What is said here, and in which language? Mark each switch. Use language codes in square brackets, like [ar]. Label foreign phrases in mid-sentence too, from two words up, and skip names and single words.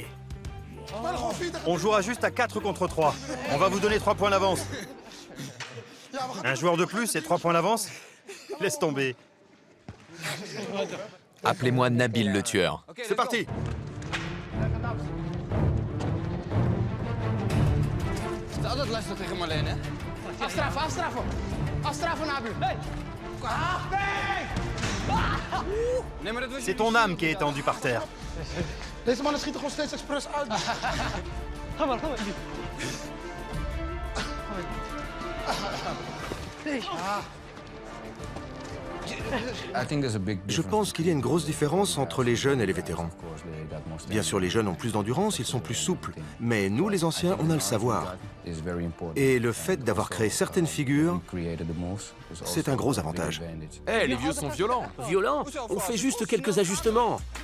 [fr] On jouera juste à 4 contre 3. On va vous donner 3 points d'avance. Un joueur de plus et 3 points d'avance? Laisse tomber. Appelez-moi Nabil le tueur. C'est parti. [nl] altijd luisteren tegen Marleen, hè? Afstraffen, afstraffen! Afstraffen, Nabu! [fr] C'est ton âme qui est étendue par terre. [nl] Deze mannen schieten gewoon steeds expres uit. Ga maar, ga maar. [fr] Je pense qu'il y a une grosse différence entre les jeunes et les vétérans. Bien sûr, les jeunes ont plus d'endurance, ils sont plus souples. Mais nous, les anciens, on a le savoir. Et le fait d'avoir créé certaines figures, c'est un gros avantage. Eh, les vieux sont violents. Violent? On fait juste quelques ajustements.